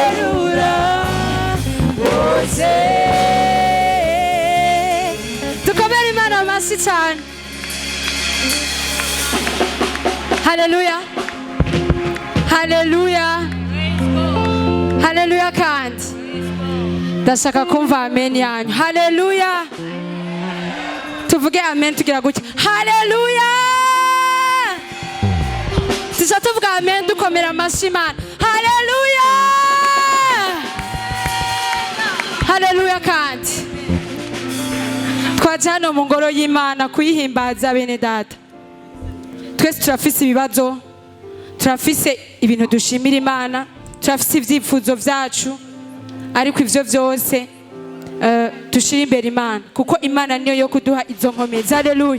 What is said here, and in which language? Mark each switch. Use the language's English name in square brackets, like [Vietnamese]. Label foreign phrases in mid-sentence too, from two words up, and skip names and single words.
[Rundi] rurangose dukomere Imana amashyi cyane haleluya haleluya haleluya kandi ndashaka kumva amen yanyu haleluya tuvuge amen tugira gutya haleluya tuza tuvuga amen dukomera amashyi Imana haleluya haleluya kandi twaje hano mu ngoro y'Imana kuyihimbaza bene data twese turafise ibibazo turafise ibintu dushimira Imana turafise ivyifuzo vyacu ariko ivyo vyose dushire imbere Imana kuko Imana niyo yo kuduha izo nkomezi. Haleluya.